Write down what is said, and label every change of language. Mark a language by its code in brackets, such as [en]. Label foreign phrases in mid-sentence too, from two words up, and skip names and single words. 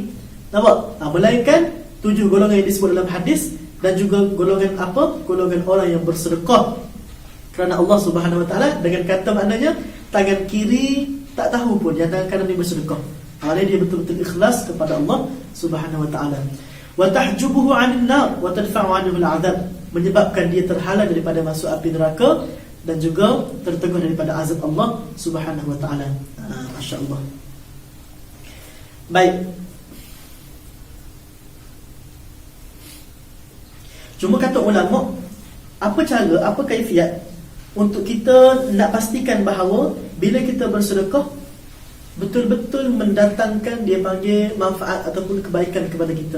[ms] Nampak? Melainkan 7 golongan yang disebut dalam hadis, dan juga golongan apa? Golongan orang yang bersedekah kerana Allah [ar] سبحانه وتعالى, [ms] dengan kata maknanya tangan kiri tak tahu pun yang tangan kanan ni bersedekah. Maknanya dia betul-betul ikhlas kepada Allah [ar] سبحانه وتعالى. وتحجبه عن النار وتدفع عنه العذاب, [ms] menyebabkan dia terhalang daripada masuk api neraka, dan juga terteguh daripada azab Allah [ar] سبحانه وتعالى. [ms] Masya-Allah. Baik. Cuma kata ulama, apa cara, apa kaifiat untuk kita nak pastikan bahawa bila kita bersedekah betul-betul mendatangkan dia panggil manfaat ataupun kebaikan kepada kita.